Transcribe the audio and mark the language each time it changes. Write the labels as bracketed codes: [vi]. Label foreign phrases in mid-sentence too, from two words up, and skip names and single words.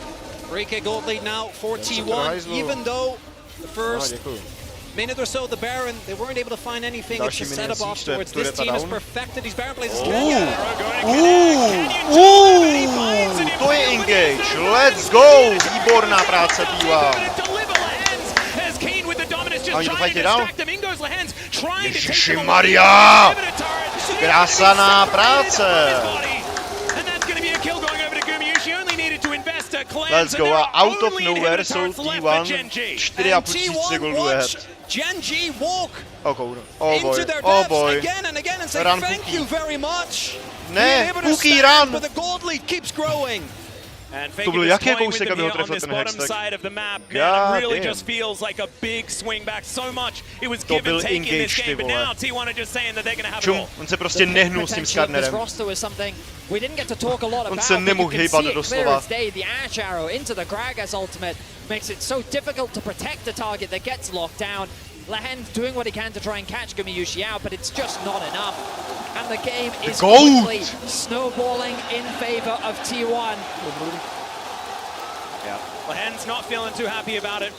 [en] 3K gold lead now for T1, even though the first minute or so, the Baron, they weren't able to find anything. It's a setup afterwards. This team has perfected these Baron plays. [cs] To je engage, [en] let's go! [cs] Výborná práce T1. A oni to fajtí dál? Ježišimaria! Krásaná práce! [en] Let's go, [cs] a out of nowhere jsou T1 4,5 tisíce goldů ahead. [en] Gen.G walk into their depths again and again and say thank you very much. [cs] Ne, Cookie run! [en] But the gold lead keeps growing. And Faker just toying with them here on this bottom side of the map. Man, it really just feels like a big swing back. So much it was give and take in this game, but now T1 are just saying that they're going to have it all. [cs] On se prostě nehnul s tím Skarnerem. [en] We didn't get to talk a lot about, [cs] on se nemohl hýbat doslova. [en] The Ash Arrow into the Gragas ultimate makes it so difficult to protect the target that gets locked down. Lehen doing what he can to try and catch Gumayushi out, but it's just not enough. And the game is quickly snowballing in favor of T1. Yeah, Lehen's not feeling too happy about it.